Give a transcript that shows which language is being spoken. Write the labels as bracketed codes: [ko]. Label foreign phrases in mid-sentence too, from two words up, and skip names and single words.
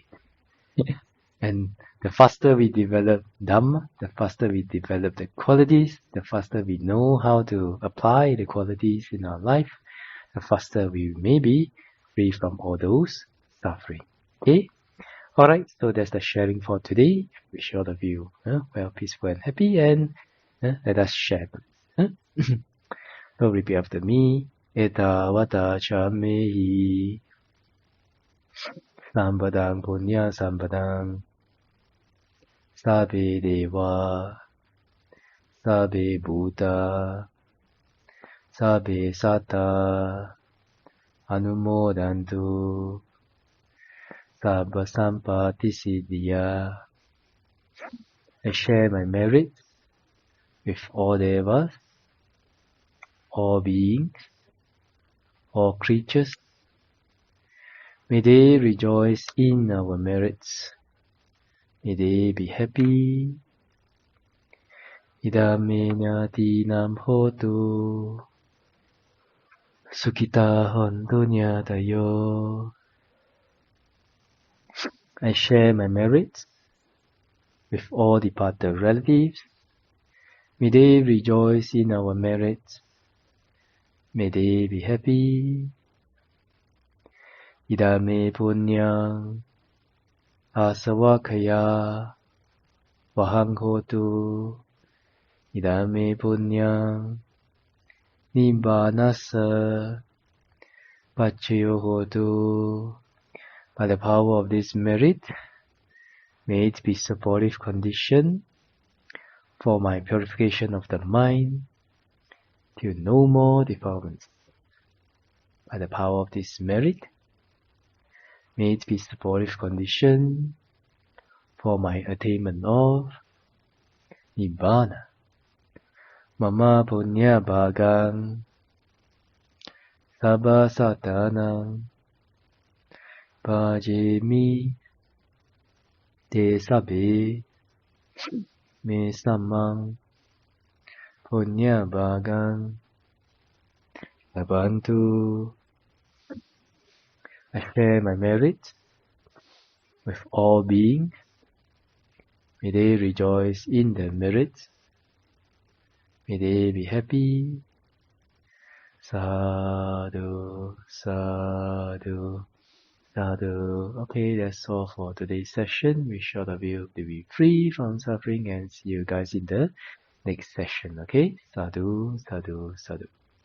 [en] And the faster we develop Dhamma, the faster we develop the qualities, the faster we know how to apply the qualities in our life, the faster we may be free from all those suffering. Okay? Alright, so that's the sharing for today. Wish all of you well, peaceful and happy, and let us share. So repeat after me. Theravada Meditation. [pi] Sampadang punya sampadang. Sabbe deva, sabbe Buddha, sabbe satta, anumodantu, sabba sampati siddhya. [en] I share my merits with all devas, all beings, all creatures. May they rejoice in our merits. May they be happy. [pi] Idame nyati nam hotu. Sukhita hontu nyatayo. [en] I share my merits with all departed relatives. May they rejoice in our merits. May they be happy. [pi] Idame punyang asavakaya vahang hotu. Idame punyang nibbanasa pachayo hotu. [en] By the power of this merit, may it be supportive condition for my purification of the mind till no more defilements. By the power of this merit, may it be supportive condition for my attainment of Nibbana. [pi] Mama punya bhagang sabba satanang bhajemi te sabbe me sammang punya bhagang labantu. [en] I share my merit with all beings. May they rejoice in their merits. May they be happy. [pi] Sadhu, sadhu, sadhu. [en] Okay, that's all for today's session. Wish all of you to be free from suffering and see you guys in the next session. [pi] Okay, sadhu, sadhu, sadhu.